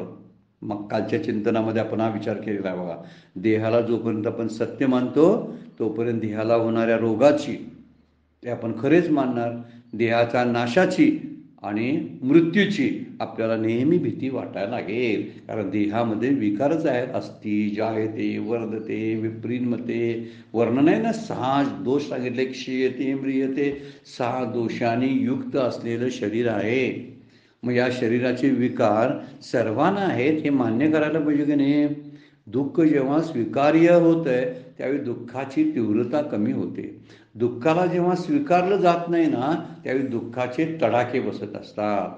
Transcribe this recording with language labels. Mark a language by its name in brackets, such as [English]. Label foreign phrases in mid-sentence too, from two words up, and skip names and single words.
[Marathi] मग कालच्या चिंतनामध्ये आपण हा विचार केलेला आहे बघा. देहाला जोपर्यंत आपण सत्य मानतो तोपर्यंत देहाला होणाऱ्या रोगाची ते आपण खरेच मानणार. देहाच्या नाशाची आणि मृत्यूची आपल्याला नेहमी भीती वाटायला लागेल, कारण देहामध्ये विकारच आहेत. [Sanskrit] अस्ति जायते वर्धते विप्रीन्मते. [Marathi] वर्णन आहे ना, 6 दोष सांगितले. [Sanskrit] क्षीयते म्रियते. [Marathi] 6 दोषांनी युक्त असलेलं शरीर आहे. मग या शरीराचे विकार सर्वांना आहेत हे मान्य करायला पाहिजे की नाही. दुःख जेव्हा स्वीकार्य होतंय त्यावेळी दुःखाची तीव्रता कमी होते. दुःखाला जेव्हा स्वीकारलं जात नाही ना त्यावेळी दुःखाचे तडाखे बसत असतात.